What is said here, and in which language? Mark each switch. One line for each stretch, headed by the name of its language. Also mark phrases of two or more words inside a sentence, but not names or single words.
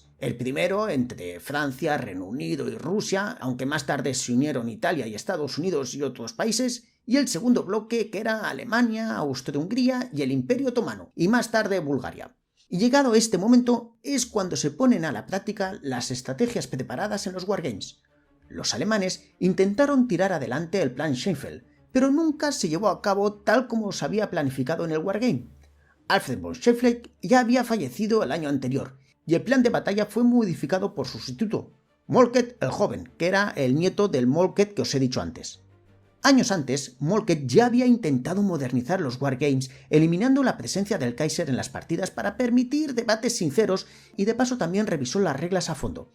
Spanish: El primero entre Francia, Reino Unido y Rusia, aunque más tarde se unieron Italia y Estados Unidos y otros países, y el segundo bloque que era Alemania, Austria-Hungría y el Imperio Otomano, y más tarde Bulgaria. Y llegado este momento es cuando se ponen a la práctica las estrategias preparadas en los wargames. Los alemanes intentaron tirar adelante el plan Schlieffen, pero nunca se llevó a cabo tal como se había planificado en el wargame. Alfred von Schlieffen ya había fallecido el año anterior, y el plan de batalla fue modificado por su sustituto, Moltke el joven, que era el nieto del Moltke que os he dicho antes. Años antes, Moltke ya había intentado modernizar los wargames, eliminando la presencia del Kaiser en las partidas para permitir debates sinceros, y de paso también revisó las reglas a fondo.